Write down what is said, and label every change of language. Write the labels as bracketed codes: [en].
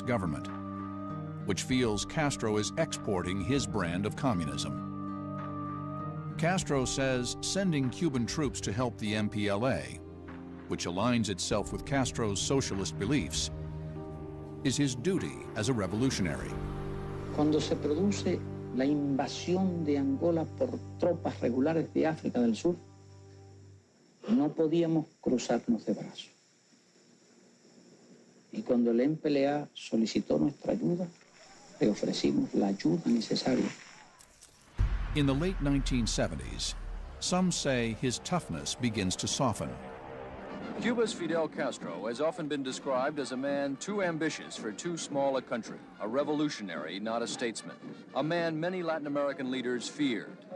[en] government, which feels Castro is exporting his brand of communism. Castro says sending Cuban troops to help the MPLA, which aligns itself with Castro's socialist beliefs, is his duty as a revolutionary. [es] Cuando se produce la invasión de Angola por tropas regulares de África del Sur, no podíamos cruzarnos de brazos. Y cuando el MPLA solicitó nuestra ayuda, le ofrecimos la ayuda necesaria. [en] In the late 1970s, some say his toughness begins to soften. Cuba's Fidel Castro has often been described as a man too ambitious for too small a country, a revolutionary, not a statesman, a man many Latin American leaders feared.